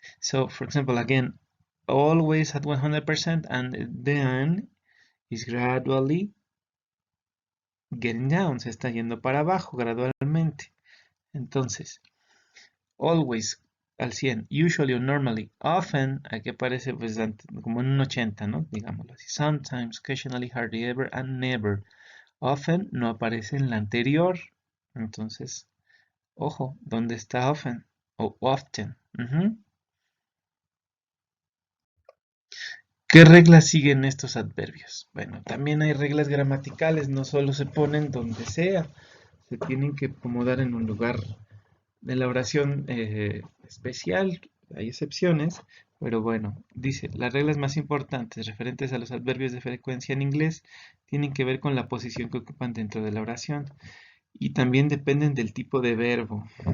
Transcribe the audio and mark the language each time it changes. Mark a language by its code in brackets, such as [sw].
[en] So, for example, again, always at 100% and then is gradually getting down. [es] Se está yendo para abajo gradualmente. Entonces, always al 100, usually or normally, often, aquí aparece pues como en un 80, ¿no? Digámoslo así. [en] Sometimes, occasionally, hardly ever, and never. [es] Often no aparece en la anterior. Entonces, ojo, ¿dónde está often? O often. ¿Qué reglas siguen estos adverbios? Bueno, también hay reglas gramaticales, no solo se ponen donde sea, se tienen que acomodar en un lugar de la oración especial, hay excepciones, pero bueno, dice, las reglas más importantes referentes a los adverbios de frecuencia en inglés tienen que ver con la posición que ocupan dentro de la oración y también dependen del tipo de verbo.